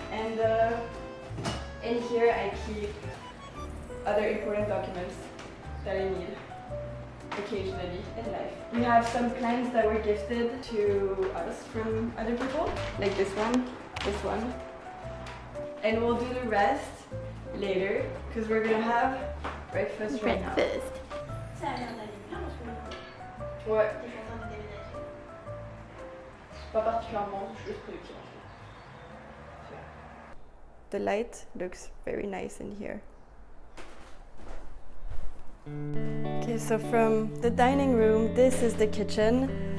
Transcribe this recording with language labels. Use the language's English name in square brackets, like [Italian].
[English] And in here I keep other important documents that I need occasionally in life. We have some plants that were gifted to us from other people, like this one. And we'll do the rest later because we're gonna have breakfast right now. [French] Ça a l'air d'aller bien parce que Ouais. t'es en train de déménager. Pas particulièrement, je suis juste productive. [English] The light looks very nice in here. Okay, so from the dining room, this is the kitchen.